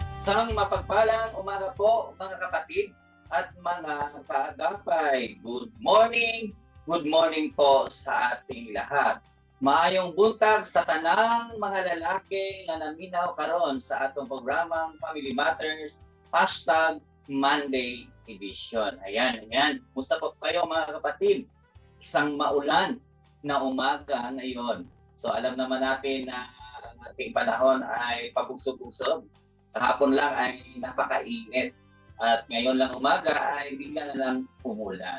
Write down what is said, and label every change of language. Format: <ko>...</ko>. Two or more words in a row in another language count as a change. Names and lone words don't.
<tl>Isang mapagpalang umaga po mga kapatid at mga kaagapay.</tl> <en>Good morning</en> <tl>po sa ating lahat.</tl> <ceb>Maayong buntag sa tanang mga lalaki nga naminaw karon sa atong programang Family Matters #Monday Edition.</ceb> <tl>Ayan. Musta po kayo mga kapatid? Isang maulan na umaga ngayon. So alam naman natin na ang ating panahon ay pabugso-bugso. Kahapon lang ay napakainit. At ngayon lang umaga ay bigla na lang umulan.</tl>